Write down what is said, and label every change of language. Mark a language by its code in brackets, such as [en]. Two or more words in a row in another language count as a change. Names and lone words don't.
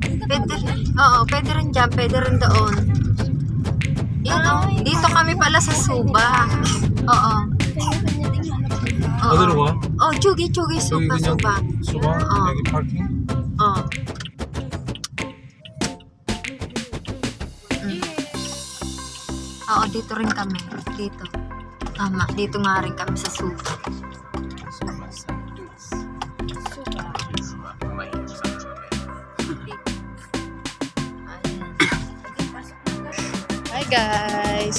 [tl] Pwede, oo, pwede rin dyan, pwede rin doon. Yan, oh. Dito kami pala sa Suba. Oo. [ko] 어디로 가? 저기 여기 [tl] Suba, [ko] 그냥 [tl] Suba. [ko] 수바? 여기 파킹? [tl] Oo. Oo, dito rin kami. Dito. Tama, dito nga rin kami sa Suba. [en] Hi guys!